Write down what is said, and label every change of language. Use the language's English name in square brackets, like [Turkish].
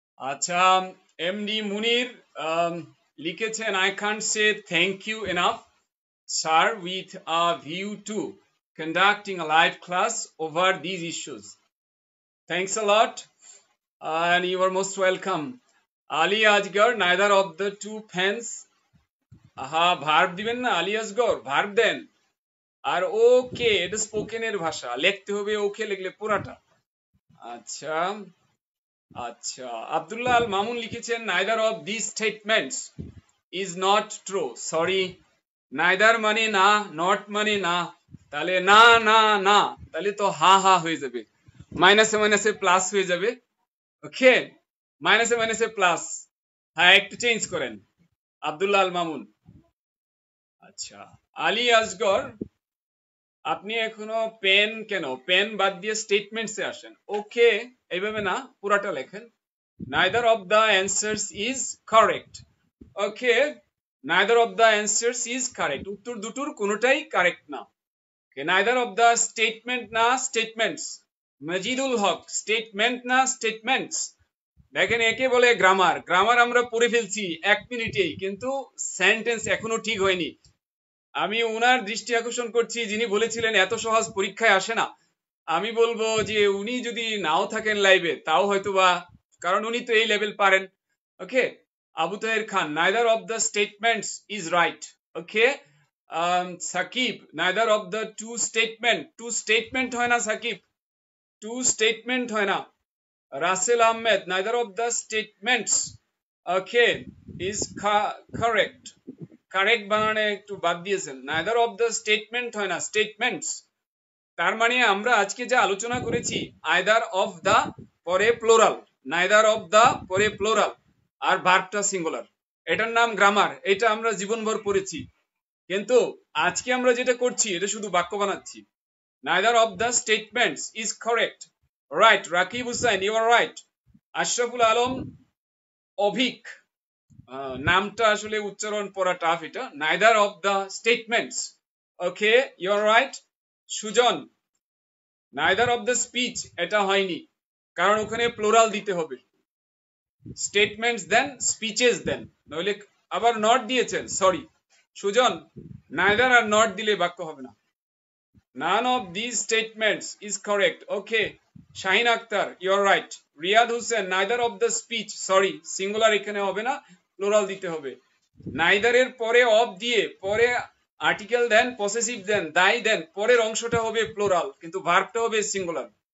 [Bangla] আচ্ছা, [English] MD Munir [Bangla] লিখেছেন [English] I can't say thank you enough sir with a view to conducting a live class over these issues. Thanks a lot and you are most welcome. [Bangla] Ali Asgar, [English] neither of the two pens, [Bangla] verb দিবেন না, Ali Asgar verb দেন। আর ওকে, এটা স্পোকেনের ভাষা, লিখতে হবে ওকে, লিখলে পুরাটা। আচ্ছা আচ্ছা, [English] Abdullah Al Mamun [Bangla] লিখেছেন [English] neither of these statements is not true. [Bangla] Sorry, neither মানে না, not মানে না, তাহলে না না না, তাহলে তো হা হা হয়ে যাবে, মাইনাসে মাইনাসে প্লাস হয়ে যাবে। ওকে, মাইনাসে মাইনাসে প্লাস। হ্যাঁ, একটু চেঞ্জ করেন আব্দুল্লাহ আল মামুন। আচ্ছা, আলী আসগর, আপনি এখনো পেন কেন, পেন বাদ দিয়ে স্টেটমেন্টসে আসেন। [English] okay [Bangla] এইভাবে না, পুরাটা লেখেন [English] neither of the answers is correct. Okay, neither of the answers is correct, [Bangla] উত্তর দুটোর কোনোটাই কারেক্ট না। [English] neither of the statement না, statements. [Bangla] মজিদুল হক, স্টেটমেন্ট না স্টেটমেন্টস। দেখেন, একে বলে গ্রামার, গ্রামার আমরা পড়ে ফেলছি 1 মিনিটেই, কিন্তু সেন্টেন্স এখনো ঠিক হয়নি। আমি ওনার দৃষ্টি আকর্ষণ করছি যিনি বলেছিলেন এত সহজ পরীক্ষায় আসে না। আমি বলবো যে উনি যদি নাও থাকেন লাইভে, তাও হয়তোবা, কারণ উনি তো এই লেভেল পারেন। [English] Okay, Abu Taher Khan, neither of the statements is right. Okay, Sakib, neither of the two statement [Bangla] হয় না [English] Sakib, two statement হয় না। Rasel Ahmed, neither of the statements okay is correct. [Bangla] Correct বানানে একটু বাদ দিয়েছেন, [English] neither of the statement [Bangla] হয় না, স্টেটমেন্টস। তার মানে আমরা আজকে যা আলোচনা করেছি, [English] either of the [Bangla] পরে প্লোরাল, [English] neither of the [Bangla] পরে প্লোরাল, আর ভার্বটা সিঙ্গুলার, এটার নাম গ্রামার, এটা আমরা জীবনভর পড়েছি। কিন্তু আজকে আমরা যেটা করছি, এটা শুধু বাক্য বানাচ্ছি। [English] neither of the statements is correct. Right, Rakib Hussain, you are right. [Bangla] Ashraful Alam Abhik, নামটা আসলে উচ্চারণ পড়া টাফ, এটা [English] neither of the statements. [Bangla] Okay, [English] You are right. [Bangla] Sujan, [English] neither of the speech, [Bangla] এটা হয়নি, কারণ ওখানে প্লোরাল দিতে হবে, স্টেটমেন্টস দেন স্পিচেস দেন, নইলে আবার নট দিয়েছেন, sorry Sujan, neither are not দিলে বাক্য হবে না। [English] none of these statements is correct. Okay, Shahin Akter, you are right. [Bangla] Riyad Hossain, [English] neither of the speech, [Bangla] sorry singular এখানে হবে না, প্লোরাল দিতে হবে, নাইদার এর পরে অফ দিয়ে পরে আর্টিকেল দেন, পসেসিভ দেন, দাই দেন, পরের অংশটা হবে প্লুরাল কিন্তু ভার্বটা হবে সিঙ্গুলার।